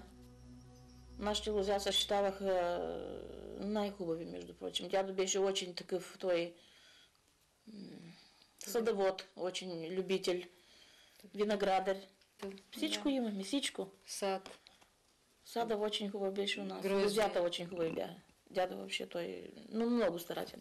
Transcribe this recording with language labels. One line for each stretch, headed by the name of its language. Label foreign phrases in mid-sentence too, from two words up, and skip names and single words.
Bulgarian: Нашите лозя съществуваха най-хубави, между прочим. Дядо беше очень такъв, той садовод, очень любител, виноградар. Всичко имахме, всичко. Сад. Сада очень хубав беше у нас. Грозди. Лозята очень хубави бяха. Дядо въобще той, много старателен.